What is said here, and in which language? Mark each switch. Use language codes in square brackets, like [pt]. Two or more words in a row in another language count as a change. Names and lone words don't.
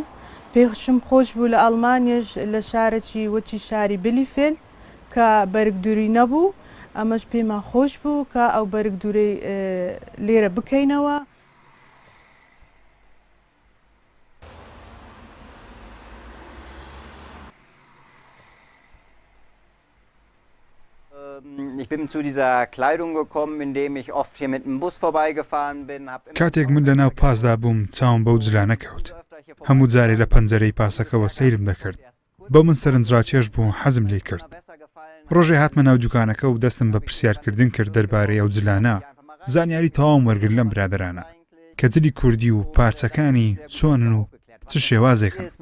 [ckb] پێشم خۆش بوو لە ئەڵمانیش لە شارێکی وەچی شاری بلیفێل کە بەرگدووری نەبوو ئەمەش پێمان خۆش بوو کە ئەو بەرگدوورەی لێرە بکەینەوە. [de] Ich bin zu dieser Kleidung gekommen, indem ich oft hier mit dem Bus vorbeigefahren bin. [ckb] کاتێک من لەناو پاسدا بووم چاوم بەو جلانە کەوت هەموو جارێ لە پەنجەرەی پاسەکەەوە سەیرم دەکرد بە من سەرنجڕاکێش بوو حەزم لێ کرد ڕۆژێ هاتمە ناو دوکانەکە و دەستم بە پرسیارکردن کرد دەربارەی ئەو جلانە زانیاری تەواوم وەرگرت لەم برادرانە کە جلی کوردی و پارچەکانی چۆنن و چ شێوازێکن.